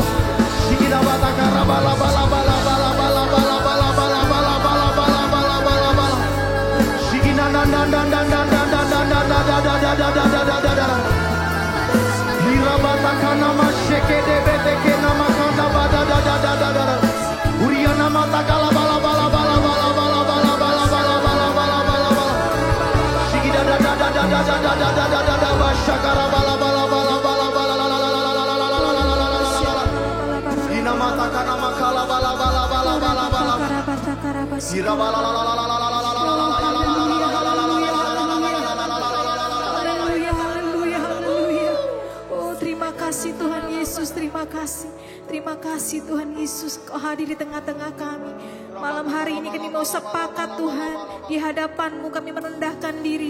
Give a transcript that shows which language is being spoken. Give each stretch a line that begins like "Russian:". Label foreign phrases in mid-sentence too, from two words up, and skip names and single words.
Indonesian: Shikida batakara bala bala bala bala bala bala bala bala bala bala bala bala bala bala. Shikina dan dan dan dan dan dan dan dan dan dan dan dan dan dan dan. Hirabatakana mashekede beteke nama kanda bada da da da da da. Uriana mata kala bala bala bala bala bala bala bala bala bala bala bala bala. Shikida da da da da da da da da da da da bashakara bala bala bala bala bala la la la la la la la la la la la la la. Ina mata kana makala bala bala bala bala bala. Hira bala la la la la la la la la la la la la la la la la. Haleluya, haleluya, haleluya. Oh, terima kasih Tuhan Yesus, terima kasih. Terima kasih Tuhan Yesus, Kau hadir di tengah-tengah kami. Malam hari ini kami mau sepakat Tuhan, di hadapan-Mu kami merendahkan diri.